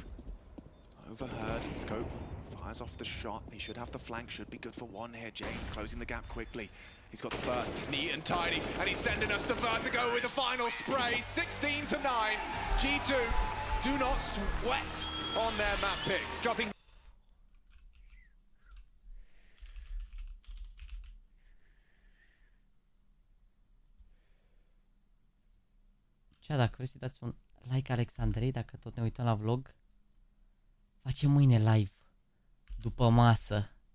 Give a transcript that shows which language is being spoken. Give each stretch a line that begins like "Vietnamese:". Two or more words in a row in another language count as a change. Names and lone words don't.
English: Overheard, scope fires off the shot. He should have the flank, should be good for one here. James closing the gap quickly. He's got the first, neat and tidy, and he's sending us to Vertigo with the final spray. 16 to 9. G2 do not sweat on their map pick. Dropping.
Romanian: Dacă vreți să dați un like Alexandrei, dacă tot ne uităm la vlog, facem mâine live, după masă.